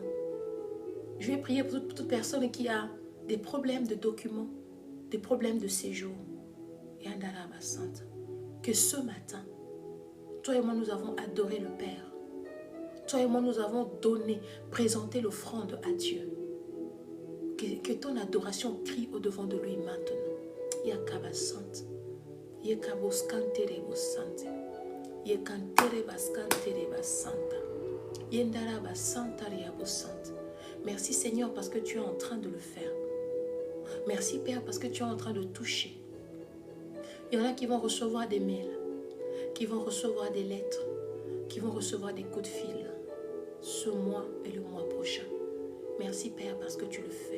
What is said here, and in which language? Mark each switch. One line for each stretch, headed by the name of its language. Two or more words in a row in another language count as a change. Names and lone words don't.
French: Je vais prier pour toute personne qui a des problèmes de documents, des problèmes de séjour. Que ce matin, toi et moi, nous avons adoré le Père. Toi et moi, nous avons donné, présenté l'offrande à Dieu. Que ton adoration crie au-devant de lui maintenant. Yakaba Sante. Yakabos Kanterebos Sante. Yekanterebas Kanterebas Santa. Yendarabas Santa Riabos Sante. Merci Seigneur parce que tu es en train de le faire. Merci Père parce que tu es en train de toucher. Il y en a qui vont recevoir des mails, qui vont recevoir des lettres, qui vont recevoir des coups de fil ce mois et le mois prochain. Merci Père parce que tu le fais.